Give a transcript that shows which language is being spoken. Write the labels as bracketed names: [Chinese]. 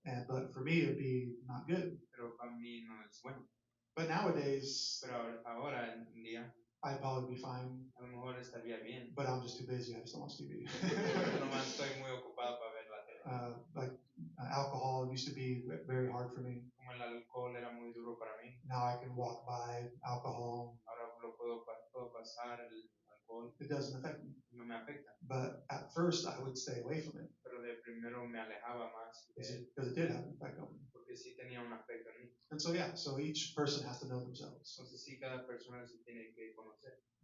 [English] But for me, it'd be not good. [Spanish] Pero para mí no es bueno. [English] But nowadays, [Spanish] Pero ahora en día, [English] I'd probably be fine. [Spanish] a lo mejor estaría bien. [English] But I'm just too busy. I just don't watch TV. [Spanish] Nomás estoy muy ocupado para ver la tele. [English] Alcohol used to be very hard for me. [Spanish] Como el alcohol era muy duro para mí. [English] Now I can walk by alcohol. [Spanish] Ahora puedo pasar el alcohol. [English] It doesn't affect me. [Spanish] No me afecta. [English] But at first, I would stay away from it. [Spanish] Pero de primero me alejaba más. [English] Because it did have an effect on me. [Spanish] Porque sí tenía un efecto en mí. [English] And so, yeah, so each person has to know themselves. [Spanish] Entonces sí, cada persona se tiene que conocer.